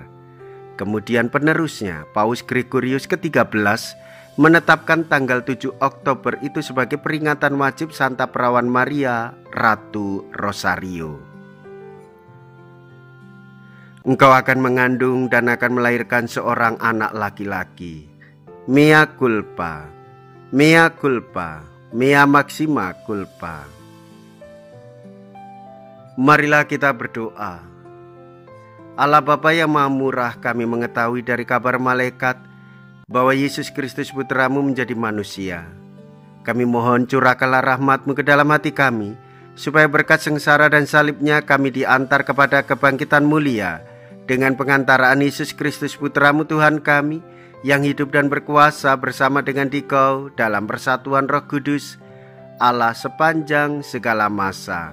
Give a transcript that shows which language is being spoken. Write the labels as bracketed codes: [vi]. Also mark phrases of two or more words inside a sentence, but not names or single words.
[id] Kemudian penerusnya, Paus Gregorius ke-13 menetapkan tanggal 7 Oktober itu sebagai peringatan wajib Santa Perawan Maria, Ratu Rosario. Engkau akan mengandung dan akan melahirkan seorang anak laki-laki. [la] Mea culpa, mea culpa, mea maxima culpa. [id] Marilah kita berdoa. Allah Bapa yang Maha Murah, kami mengetahui dari kabar malaikat bahwa Yesus Kristus Putramu menjadi manusia. Kami mohon curahkanlah rahmat-Mu ke dalam hati kami, supaya berkat sengsara dan salibnya kami diantar kepada kebangkitan mulia, dengan pengantaraan Yesus Kristus Putramu Tuhan kami, yang hidup dan berkuasa bersama dengan Dikau dalam persatuan Roh Kudus, Allah sepanjang segala masa.